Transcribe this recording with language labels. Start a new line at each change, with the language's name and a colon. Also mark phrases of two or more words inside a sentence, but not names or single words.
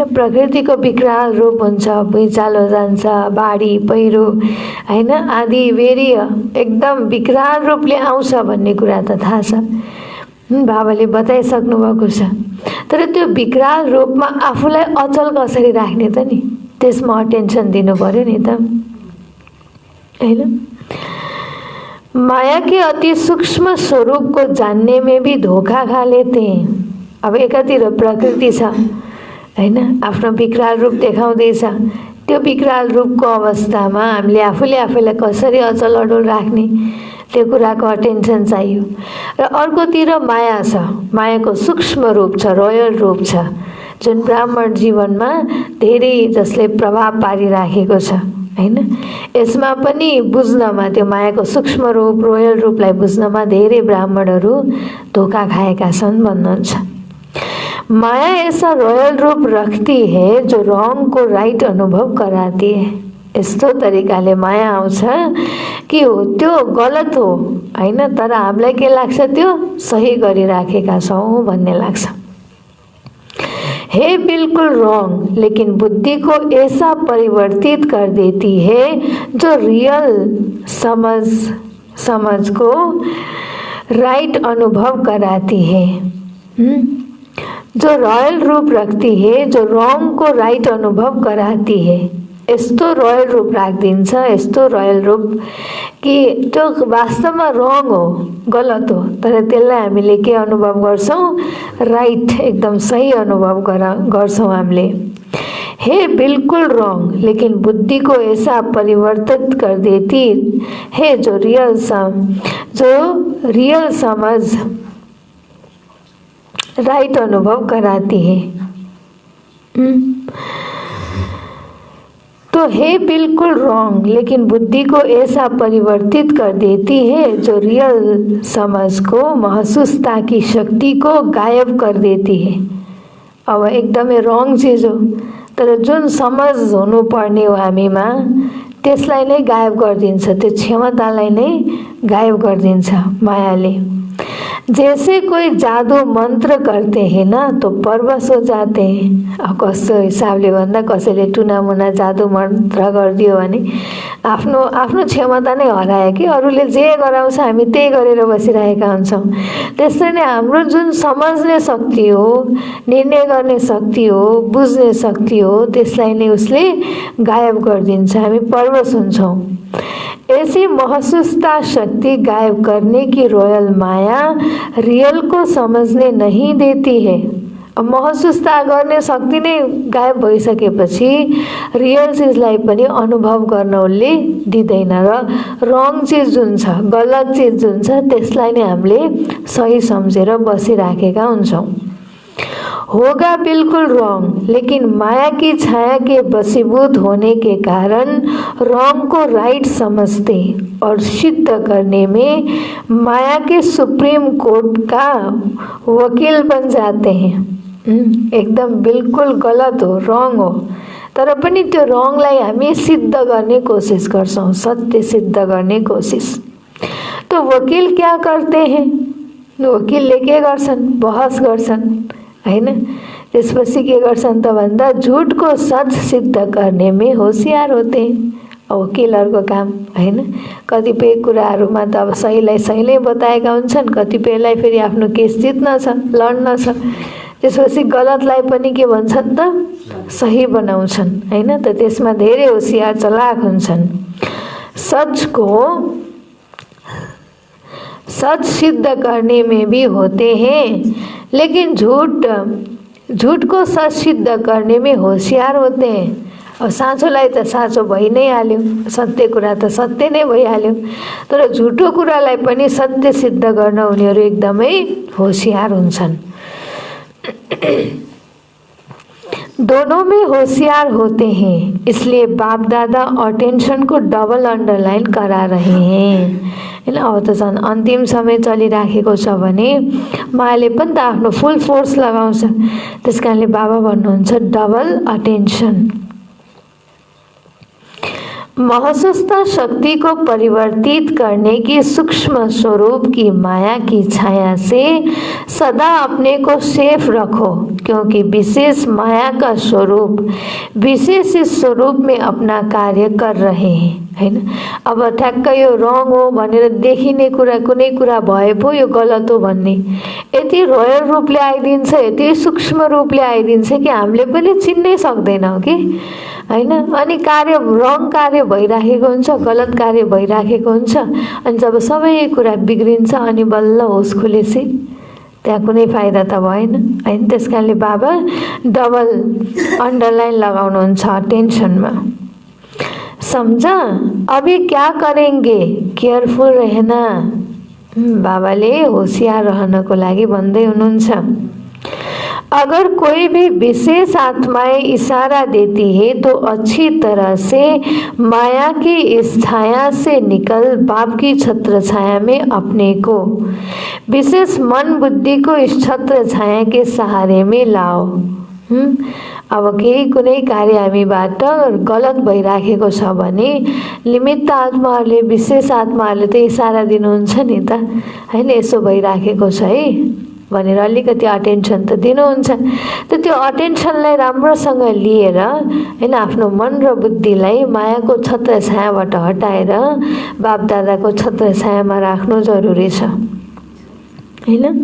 Nepali: प्रकृतिको विकराल रूप हुन्छ, भुइँचालो जान्छ, बाढी पहिरो हैन आदि बेरी एकदम विकराल रूपले आउँछ भन्ने कुरा त थाहा छ, बाबाले बताइसक्नु भएको छ। तर त्यो विकराल रूपमा आफूलाई अचल कसरी राख्ने त नि, त्यसमा अटेन्सन दिनु पर्यो नि त हैन।
Hindi: माया के अति सूक्ष्म स्वरूप को जानने में भी धोखा खा लेते हैं।
Nepali: अब एकातिर प्रकृति छ हैन, आफ्नो विकराल रूप देखाउँदैछ, त्यो विकराल रूपको अवस्थामा हामीले आफूले आफैलाई कसरी अचल अडोल राख्ने, त्यो कुराको अटेन्सन चाहियो। र अर्कोतिर माया छ, मायाको सूक्ष्म रूप छ, रोयल रूप छ, जुन ब्राह्मण जीवनमा धेरै जसले प्रभाव पारिराखेको छ हैन। यसमा पनि बुझ्नमा, त्यो मायाको सूक्ष्म रूप रोयल रूपलाई बुझ्नमा धेरै ब्राह्मणहरू धोखा खाएका छन् भन्नुहुन्छ।
Hindi: माया ऐसा रॉयल रूप रखती है जो रॉन्ग को राइट अनुभव कराती है।
Nepali: यस्तो तरिकाले माया आउँछ कि हो त्यो गलत हो हैन, तर हामीलाई के लाग्छ त्यो सही गरिराखेका छौं भन्ने लाग्छ।
Hindi: है बिल्कुल रॉन्ग, लेकिन बुद्धि को ऐसा परिवर्तित कर देती है जो रियल समझ को राइट अनुभव कराती है। जो रॉयल रूप रखती है, जो रॉन्ग को राइट अनुभव कराती है।
Nepali: यस्तो रोयल रूप राखिदिन्छ, यस्तो रोयल रूप कि त्यो वास्तवमा रङ हो, गलत हो, तर त्यसलाई हामीले के अनुभव गर्छौं? राइट, एकदम सही अनुभव गर्छौं हामीले।
Hindi: है बिल्कुल रॉन्ग, लेकिन बुद्धि को ऐसा परिवर्तित कर देती है जो रियल समझ राइट अनुभव कराती है। तो है बिल्कुल रॉन्ग, लेकिन बुद्धि को ऐसा परिवर्तित कर देती है जो रियल समझ को, महसूसता की शक्ति को गायब कर देती है।
Nepali: अब एकदमै रॉन्ग चीज हो, तर जुन समझ हुनु पर्ने हो हामीमा त्यसलाई नै गायब गरिदिन्छ, त्यो क्षमतालाई नै गायब गरिदिन्छ मायाले।
Hindi: जैसे कोई जादू मंत्र करते हैं ना तो परवश हो जाते हैं।
Nepali: अब कस्तो हिसाबले भन्दा कसैले टुनामुना जादू मन्त्र गरिदियो भने आफ्नो क्षमता नै हरायो कि अरूले जे गराउँछ हामी त्यही गरेर बसिरहेका हुन्छौँ। त्यसरी नै हाम्रो जुन समझ्ने शक्ति हो, निर्णय गर्ने शक्ति हो, बुझ्ने शक्ति हो, त्यसलाई नै उसले गायब गरिदिन्छ, हामी परवश हुन्छौँ।
Hindi: ऐसी महसूसता शक्ति गायब करने की रॉयल माया रियल को समझने नहीं देती है
Nepali: महसुसता गर्ने शक्ति नै गायब भइसकेपछि रियल चिजलाई पनि अनुभव गर्न उसले दिँदैन र रङ चिज जुन छ, गलत चिज जुन छ त्यसलाई नै हामीले सही सम्झेर बसिराखेका हुन्छौँ।
Hindi: होगा बिल्कुल रॉन्ग, लेकिन माया की छाया के वशीभूत होने के कारण रॉन्ग को राइट समझते और सिद्ध करने में माया के
English: Supreme Court
Hindi: का वकील बन जाते हैं।
Nepali: एकदम बिल्कुल गलत हो, रॉन्ग हो, तर पनि त्यो रॉन्गलाई हामी सिद्ध गर्ने कोशिश गर्छौं, सत्य सिद्ध गर्ने कोशिश।
Hindi: तो वकील क्या करते हैं?
Nepali: वकीलले के गर्छन्? बहस गर्छन् हैन। त्यसपछि के गर्छन् त भन्दा
Hindi: झूठ को सच सिद्ध करने में होशियार होते हैं।
Nepali: वकिलहरूको काम हैन। कतिपय कुराहरूमा त अब सहीलाई सहीले बताएका हुन्छन्, कतिपयलाई फेरि आफ्नो केस जित्न छ, लड्न छ। त्यसपछि गलतलाई पनि के भन्छन् त सही बनाउँछन् हैन। त त्यसमा धेरै होशियार चलाक हुन्छन्।
Hindi: सच सिद्ध करने में भी होते हैं, लेकिन झूठ को सच सिद्ध करने में होशियार होते हैं।
Nepali: अब साँचोलाई त साँचो भइ नै हाल्यो, सत्य कुरा त सत्य नै भइहाल्यो, तर झुटो कुरालाई पनि सत्य सिद्ध गर्न उनीहरू एकदमै होशियार हुन्छन्।
Hindi: दोनों में होशियार होते हैं, इसलिए बाप दादा अटेंशन को
English: double underline
Hindi: करा रहे हैं हैन।
Nepali: अब त झन् अन्तिम समय चलिराखेको छ भने मायाले पनि त आफ्नो
English: full force
Nepali: लगाउँछ। त्यसकारणले बाबा भन्नुहुन्छ
English: double attention.
Hindi: महसूसता शक्ति को परिवर्तित करने की सूक्ष्म स्वरूप की माया की छाया से सदा अपने को सेफ रखो, क्योंकि विशेष माया का स्वरूप विशेष इस स्वरूप में अपना कार्य कर रहे हैं हैन।
Nepali: अब ठ्याक्कै यो रङ हो भनेर देखिने कुरा कुनै कुरा भए पो यो गलत हो भन्ने यति रोयल रूपले आइदिन्छ, यति सूक्ष्म रूपले आइदिन्छ कि हामीले पनि चिन्नै सक्दैनौँ कि हैन। अनि कार्य रङ कार्य भइराखेको हुन्छ, गलत कार्य भइराखेको हुन्छ। अनि जब सबै कुरा बिग्रिन्छ अनि बल्ल होस खुलेसी त्यहाँ कुनै फाइदा त भएन हैन। त्यसकारणले बाबा
English: double underline
Nepali: लगाउनुहुन्छ टेन्सनमा।
Hindi: समझा? अभी क्या करेंगे? केयरफुल रहना।
Nepali: बाबाले होशियार रहनको लागि भन्दै हुनुहुन्छ।
Hindi: अगर कोई भी विशेष आत्माएं इशारा देती है तो अच्छी तरह से माया की इस छाया से निकल बाप की छत्र छाया में अपने को विशेष मन बुद्धि को इस छत्र छाया के सहारे में लाओ।
Nepali: अब केही कुनै कार्य हामीबाट गलत भइराखेको छ भने निमित्त आत्माहरूले विशेष आत्माहरूले त इशारा दिनुहुन्छ नि त हैन, यसो भइराखेको छ है भनेर अलिकति अटेन्सन त दिनुहुन्छ। त त्यो अटेन्सनलाई राम्रोसँग लिएर हैन आफ्नो मन र बुद्धिलाई मायाको छत्र छायाबाट हटाएर बाप दादाको छत्र छायामा राख्नु जरुरी छ हैन।